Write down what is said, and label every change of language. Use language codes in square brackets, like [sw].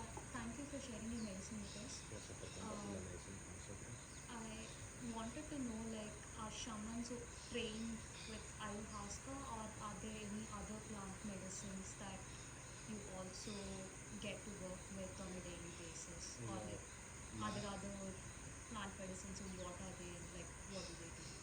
[en] Thank you for sharing your medicine with us. [es] Gracias por compartir la medicina con nosotros. [en] I wanted to know, like, are shamans who trained with ayahuasca, or are there any other plant medicines that you also get to work with on a daily basis? Or like, are there other plant medicines, and what are they, like, what do they do?